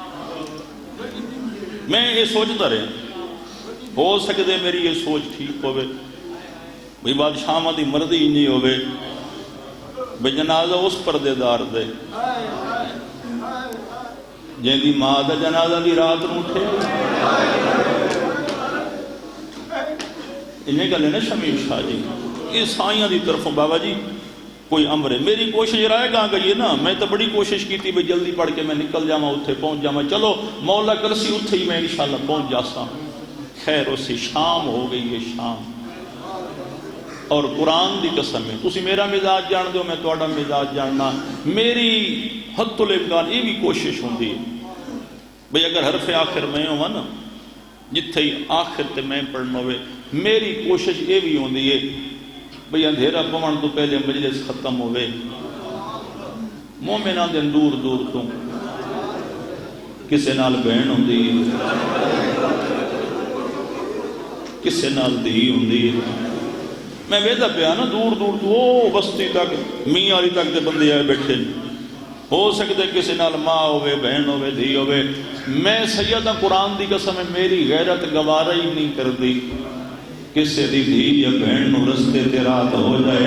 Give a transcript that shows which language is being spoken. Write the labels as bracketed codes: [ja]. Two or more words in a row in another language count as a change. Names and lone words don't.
[pa] میں یہ سوچتا رہے، ہو سکتے میری یہ سوچ ٹھیک ہوئے، بھئی بادشاہ دی مرضی ہی نہیں ہوئے، بھئی جنازہ اس پردے دار دے، جن دی ماں دا جنازہ دی رات نو اٹھے، انہیں گل ہے نا شمیم شاہ جی، یہ سائیاں دی طرفوں بابا جی کوئی امر ہے. میری کوشش رائے گا گئی نا، میں تو بڑی کوشش کی تھی بھئی جلدی پڑھ کے میں نکل جاواں اتھے پہنچ جاواں، چلو مولا کرسی اتھے ہی میں انشاءاللہ پہنچ جاسا. خیر اسی شام ہو گئی ہے شام، اور قرآن دی قسم ہے تسی میرا مزاج جان دو، میں تہاڈا مزاج جاننا. میری حد الامکان یہ بھی کوشش ہوندی ہے بھئی اگر حرف آخر میں ہوا نا جتھے ہی آخر تے میں پڑھنا ہوئے، میری کوشش یہ بھی ہوندی ہے بھئی اندھیرا پون تو پہلے مجلس ختم ہوئے. مومنان دے دور دور تو کسے نال بہن ہوندی ہے، کسے نال دھی ہوندی ہے. میں ویدہ پیا نا دور دور تو او بستی تک میاں علی تک دے بندے آئے بیٹھے، ہو سکتے کسی نال ماں ہوئے بہن ہوئے دھی ہوئے. میں سیدہ قرآن دی قسم ہے میری غیرت گوارا ہی نہیں کر دی کسے دی دھی یا بہن نو رستے تے رات ہو جائے.